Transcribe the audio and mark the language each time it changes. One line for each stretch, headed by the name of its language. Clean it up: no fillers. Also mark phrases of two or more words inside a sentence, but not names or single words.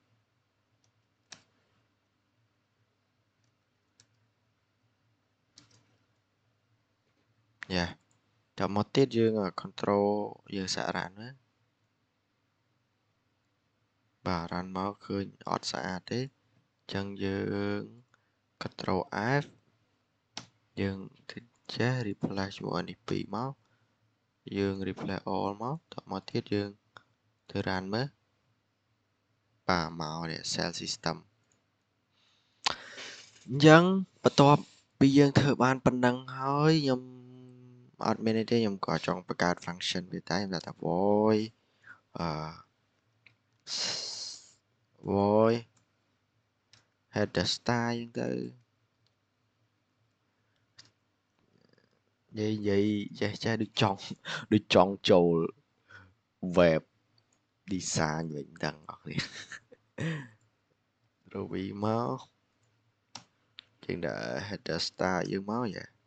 Khmer: យ៉ាតមកទៀតយើង control យើងសាក់រ៉ានណាបាទ រ៉ាន់មកឃើញអត់ស្អាតទេអញ្ចឹងយើង
English: control F
Khmer: យើងចេះ replace ជាមួយនេះ2មកយើង
English: replace all
Khmer: មកតមកទៀតយើងទៅ run មើលបាទមកនេះ
English: cell system
Khmer: អញ្ចឹងបន្ទាប់ពីយើងធ្វើបានប៉ុណ្ណឹងហើយខ្ញុំអត់មានអីទេខ្ញុំក៏ចង់បង្កើត function វាតែខ្ញុំដាក់ថា
English: void void header style
Khmer: អញ្ចឹង ទៅនិយាយចេះដូចចង់ចូល
English: web design
Khmer: វិញទាំងអស់គ្នា Ruby មកយើងដាក់
English: header style
Khmer: យើងមកយ៉ា